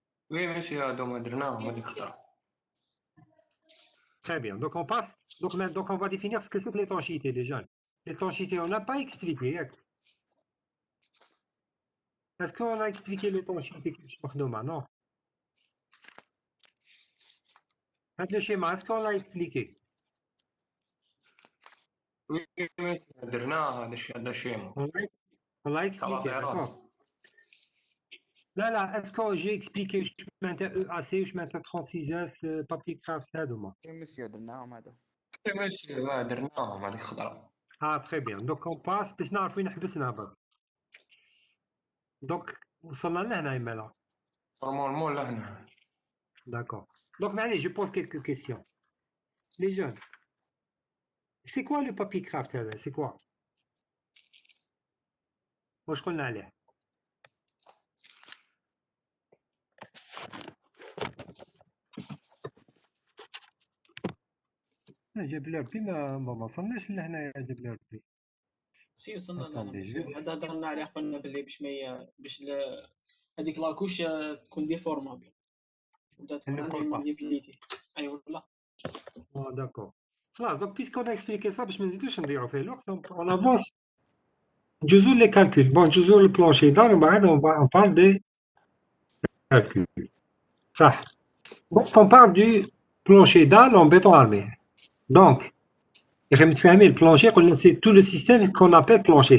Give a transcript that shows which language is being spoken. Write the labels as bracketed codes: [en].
[fr] Oui, monsieur, [ar] هادو درناهم هذيك الخطرة. [fr] Très bien. Donc, on passe. Donc, on va définir ce que c'est que l'étanchéité, les jeunes. L'étanchéité, on n'a pas expliqué. Est-ce qu'on a expliqué l'étanchéité que je porte demain? Non. Le schéma, est-ce qu'on l'a expliqué? Oui, monsieur, [ar] درناه هذا الشيء. [fr] On l'a expliqué, d'accord. Là, est-ce que j'ai expliqué je [ar] معناتها [fr] EAC, je معناتها 36S, papier craft [ar] هذا هما؟ [fr] Oui, monsieur, [ar] درناهم هذا. [fr] Oui, monsieur, [ar] درناهم هذيك الخطرة. [fr] Ah, très bien. Donc, on passe [ar] باش نعرف وين حبسنا برك. Donc, وصلنا لهنا يما لا. Normalement لهنا. [fr] D'accord. Donc, allez, je pose quelques questions. Les jeunes, c'est quoi le papier craft? C'est quoi? Moi, je connais [ar] عليه. جاب لي ربي ما وصلناش لهنا جاب لي ربي. سي وصلنا لهنا مسيو. هذا هضرنا عليه قلنا باللي باش هذيك لاكوش تكون ديفورمابل ولا تكون عندها مانيبيليتي. ايوا لا. [fr] D'accord. Voilà, donc puisqu'on a expliqué ça, [ar] باش ما نزيدوش نضيعوا فيه الوقت, [fr] on avance. [ar] جزء [fr] les calculs. Bon, [ar] جزء [fr] le plancher d'art, on parle des calculs. Ça. Donc, on parle du plancher dalle en béton armé. Donc, le plancher, c'est tout le système qu'on appelle plancher.